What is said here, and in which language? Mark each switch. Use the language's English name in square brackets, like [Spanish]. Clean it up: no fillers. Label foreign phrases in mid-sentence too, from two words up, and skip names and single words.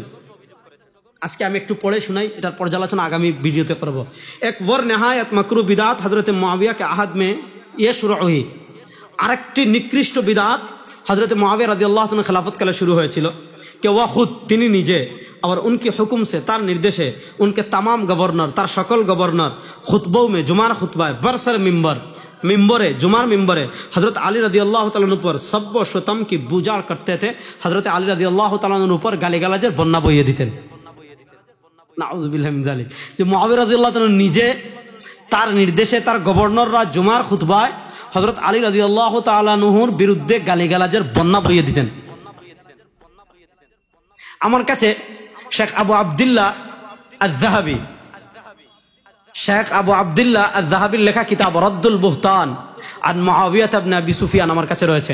[Bangla] আজকে আমি একটু পড়ে শোনাই, এটার পর্যালোচনা আগামী ভিডিওতে করব। [Urdu] ایک اور نہایت مکروہ بدعت حضرت معاویہ کے عہد میں یہ شروع ہوئی, [Bangla] আরেকটি নিকৃষ্ট বিদাত হযরত মুআবিয়া রাদিয়াল্লাহু তাআলা খেলাফত কালে শুরু হয়েছিল। [Urdu] کہ وہ خود [Bangla] তিনি নিজে, [Urdu] اور ان کے حکم سے [Bangla] তার নির্দেশে [Urdu] ان کے تمام گورنر [Bangla] তার সকল গভর্নর [Urdu] خطبوں میں [Bangla] জুমার খুতবায় [Urdu] برسرِ منبر [Bangla] জুমার মিম্বরে [Urdu] حضرت علی رضی اللہ تعالیٰ پر سب و شتم کی بوچھاڑ کرتے تھے. [Bangla] হযরত আলী রাদিয়াল্লাহু তাআলা পর গালিগালাজের বন্যা বইয়ে দিতেন। [Arabic] نعوذ بالله من ذلك. [Bangla] যে মুয়াবিয়া রাদিয়াল্লাহু তাআলা নিজে তার নির্দেশে তার গভর্নররা জুমার খুতবায় হযরত আলী রাদিয়াল্লাহু তাআলা আনহুর বিরুদ্ধে গালিগালাজের বন্যা বইয়ে দিতেন। আমার কাছে শেখ আবু আব্দুল্লাহ আয-যাহাবী শেখ আবু আব্দুল্লাহ আয-যাহাবীর লেখা কিতাব রদ্দুল বুহতান আন মুআবিয়া ইবনে আবি সুফিয়ান আমার কাছে রয়েছে।